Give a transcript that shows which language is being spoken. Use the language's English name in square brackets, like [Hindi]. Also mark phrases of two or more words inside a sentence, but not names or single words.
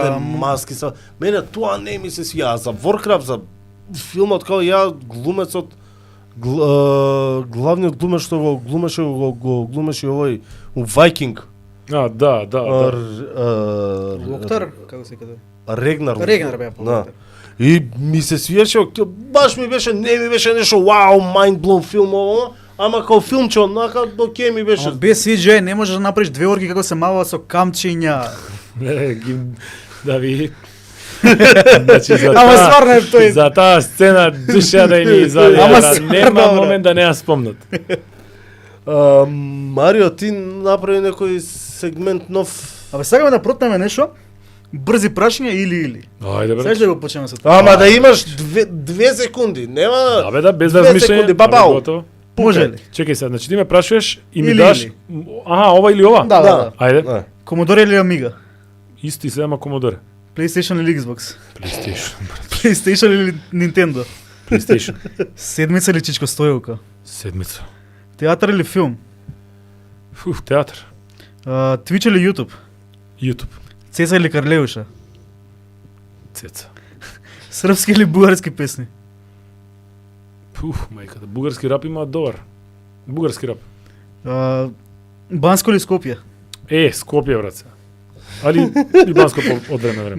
[Macedonian] оде маски са. Мене тоа не ми се свија. За Warcraft, за филмот као ја глумецот главниот глумец што го глумеше овој у Viking. Да. Локтар, како се каде? Регнар беа по да. И ми се свиеше, баш ми беше, не ми беше нешто вау, [English] mind blown [Macedonian] филм ово, ама као филмче однака, окей ми беше. Без CGI не можеш да направиш две орки како се маваа со камчиња. Да ви... Значи, Ама стварно е тој. За таа сцена душа да ни извади, Ама да стварно, нема бре. момент да не ја спомнат. Марио, ти направи некој сегмент нов. Абе сакаме да протнеме нешто. Брзи прашања или. Ајде бре. Сега ќе го почнеме со тоа. Ама да имаш 2 секунди, нема. Да бе, да, без 2 размишување. секунди, бабау. Готово. Може ли? Чекај сега, значи ти ме прашуваш и ми Или, даш... или. Аха, ова или ова? Да. Ајде. Да. Commodore или Amiga? Исти се, ама Commodore. PlayStation или Xbox? PlayStation. PlayStation или Nintendo? PlayStation. Седмица или Чичко Стојовка? Седмица. Театар или филм? Театар. Twitch или YouTube? YouTube. Цеца или Карлеуша? Цеца. Српски или бугарски песни? Мајката, бугарски рап има добар. Бугарски рап. Банско или Скопје? Скопје, брат се. Али и Банско од време време.